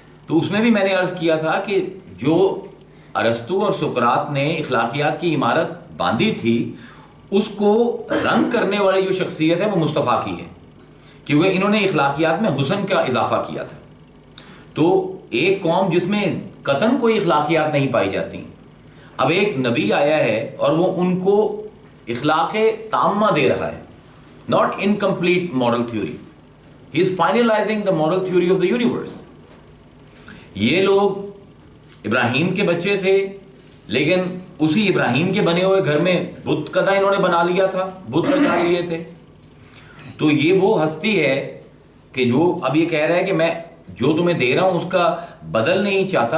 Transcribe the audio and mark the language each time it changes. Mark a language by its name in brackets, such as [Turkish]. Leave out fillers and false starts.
[Urdu] تو اس میں بھی میں نے عرض کیا تھا کہ جو ارسطو اور سقراط نے اخلاقیات کی عمارت باندھی تھی, اس کو رنگ کرنے والی جو شخصیت ہے وہ مصطفیٰ کی ہے, کیونکہ انہوں نے اخلاقیات میں حسن کا اضافہ کیا تھا. تو ایک قوم جس میں قطعاً کوئی اخلاقیات نہیں پائی جاتی, اب ایک نبی آیا ہے اور وہ ان کو اخلاق تامہ دے رہا ہے, [English] not incomplete moral theory. He is finalizing the moral theory of the universe. [Urdu] یہ لوگ ابراہیم کے بچے تھے, لیکن اسی ابراہیم کے بنے ہوئے گھر میں بت کدہ انہوں نے بنا لیا تھا, بت سجا لیے تھے. تو یہ وہ ہستی ہے کہ جو اب یہ کہہ رہا ہے کہ میں جو تمہیں دے رہا ہوں اس کا بدل نہیں چاہتا.